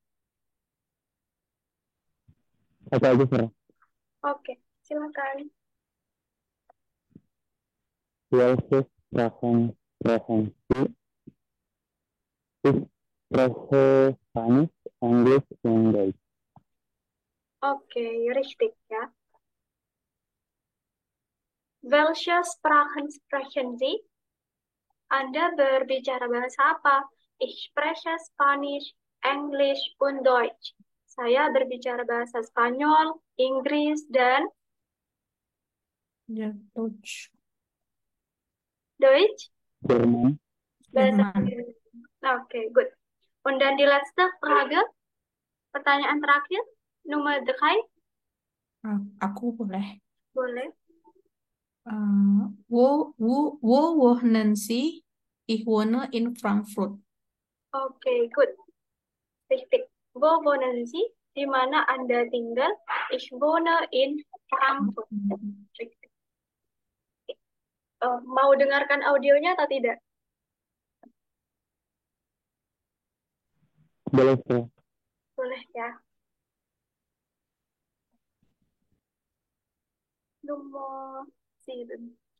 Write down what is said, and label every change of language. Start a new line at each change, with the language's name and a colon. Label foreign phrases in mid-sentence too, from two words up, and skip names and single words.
Indonesian: Apa aja, Fra? Oke, silakan.
German: Welche Sprachen Sie? Ich spreche Spanisch, Englisch, und Deutsch.
Indonesian: Oke, richtig ya.
German: Welche Sprachen sprechen Sie?
Indonesian: Anda berbicara bahasa apa?
German: Ich spreche Spanish, English, und Deutsch.
Indonesian: Saya berbicara bahasa Spanyol, Inggris, dan
German: Ja, Deutsch. Deutsch.
Indonesian: Jerman. Bahasa Jerman. Inggris. Oke, good.
German: Und dann die letzte Frage,
Indonesian: pertanyaan terakhir, nomor 3, Aku boleh. boleh.
German: Wo wohnen Sie? Ich wohne in Frankfurt. Oke, good. Richtig. Wo wohnen Sie?
Indonesian: Di mana Anda tinggal?
German: Ich wohne in Frankfurt. Richtig.
Indonesian: Mau dengarkan audionya atau tidak? Boleh, Fra? Boleh ya. Nomor 7.